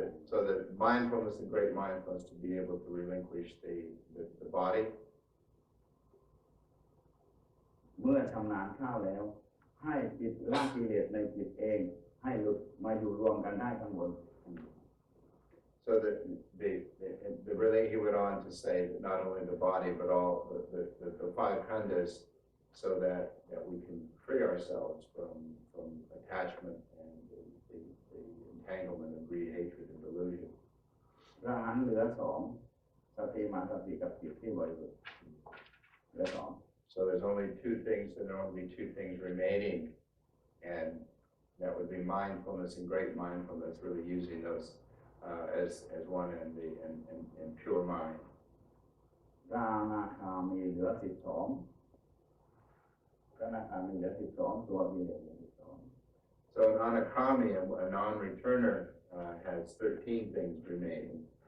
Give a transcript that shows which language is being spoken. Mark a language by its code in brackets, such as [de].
[en] So the mindfulness and great mindfulness to be able to relinquish the body. [th] เมื่อชำนาญเข้าแล้วให้จิตละกิเลสในจิตเองให้หลุดมาอยู่รวมกันได้ทั้งหมด [en] So that really he went on to say that not only the body but all the 5 khandhas, so that we can free ourselves from attachment and the entanglement of greed, hatred, and delusion. [th] พระอรหันต์เหลือ2สติมาสติกับจิตที่บริสุทธิ์เหลือ2 [en] So there's only 2 things, and there will only be 2 things remaining, and that would be mindfulness and great mindfulness, really using those as one and pure mind. [th] พระอนาคามีเหลือ12พระอนาคามีเหลือ12ตัวมีเหลือ12 [en] So an anakami, a non-returner, has 13 things remaining.